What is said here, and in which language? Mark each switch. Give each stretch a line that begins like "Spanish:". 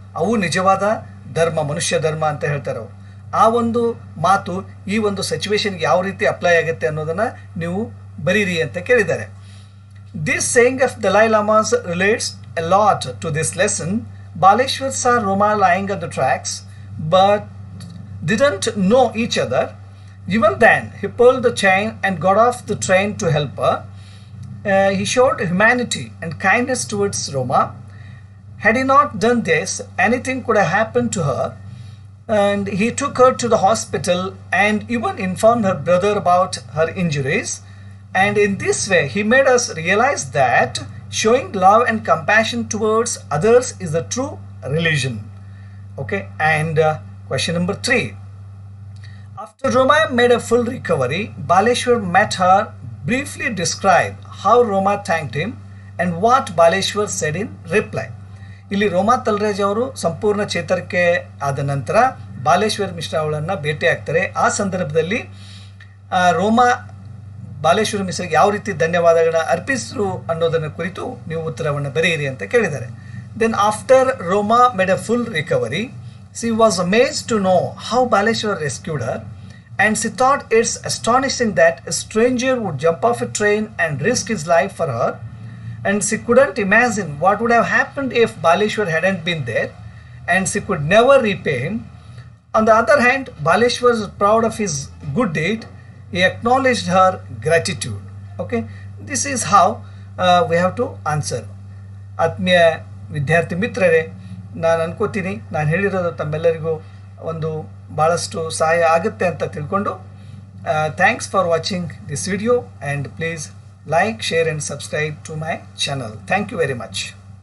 Kannada: ಅವು ನಿಜವಾದ ಧರ್ಮ, ಮನುಷ್ಯ ಧರ್ಮ ಅಂತ ಹೇಳ್ತಾರೆ ಅವರು. ಆ ಒಂದು ಮಾತು ಈ ಒಂದು ಸಿಚುವೇಶನ್ಗೆ ಯಾವ ರೀತಿ ಅಪ್ಲೈ ಆಗುತ್ತೆ ಅನ್ನೋದನ್ನು ನೀವು ಬರೀರಿ ಅಂತ ಕೇಳಿದ್ದಾರೆ.
English: This saying of Dalai Lama's relates a lot to this lesson. Baleshwar saw Rama lying on the tracks but didn't know each other. Even then, he pulled the chain and got off the train to help her. He showed humanity and kindness towards Rama. Had he not done this, anything could have happened to her. And he took her to the hospital and even informed her brother about her injuries. And in this way, he made us realize that showing love and compassion towards others is the true religion. Okay, and question number 3. After Rama made a full recovery, Baleshwar met her, briefly described how Rama thanked him and what Baleshwar said in reply.
Kannada: ಇಲ್ಲಿ ರೋಮಾ ತಲ್ರೇಜ್ ಅವರು ಸಂಪೂರ್ಣ ಚೇತರಿಕೆ ಆದ ನಂತರ ಬಾಲೇಶ್ವರ್ ಮಿಶ್ರಾ ಅವಳನ್ನು ಭೇಟಿ ಆಗ್ತಾರೆ. ಆ ಸಂದರ್ಭದಲ್ಲಿ ರೋಮಾ ಬಾಲೇಶ್ವರ ಮಿಶ್ರಾಗೆ ಯಾವ ರೀತಿ ಧನ್ಯವಾದಗಳನ್ನ ಅರ್ಪಿಸಿದ್ರು ಅನ್ನೋದನ್ನು ಕುರಿತು ನೀವು ಉತ್ತರವನ್ನು ಬರೆಯಿರಿ ಅಂತ ಕೇಳಿದ್ದಾರೆ.
English: Then after Roma made a full recovery, she was amazed to know how Baleshwar rescued her, and she thought it's astonishing that a stranger would jump off a train and risk his life for her. And she couldn't imagine what would have happened if Baleshwar hadn't been there, and she could never repay him. On the other hand, Baleshwar was proud of his good deed. He acknowledged her gratitude. Okay, this is how we have to answer.
Kannada: ಆತ್ಮೀಯ ವಿದ್ಯಾರ್ಥಿ ಮಿತ್ರರೇ, ನಾನು ಅನ್ಕೋತೀನಿ ನಾನು ಹೇಳಿರೋದು ತಮ್ಮೆಲ್ಲರಿಗೂ ಒಂದು ಭಾಳಷ್ಟು ಸಹಾಯ ಆಗುತ್ತೆ ಅಂತ ತಿಳ್ಕೊಂಡು
English: Thanks for watching this video, and please like, share and subscribe to my channel. Thank you very much.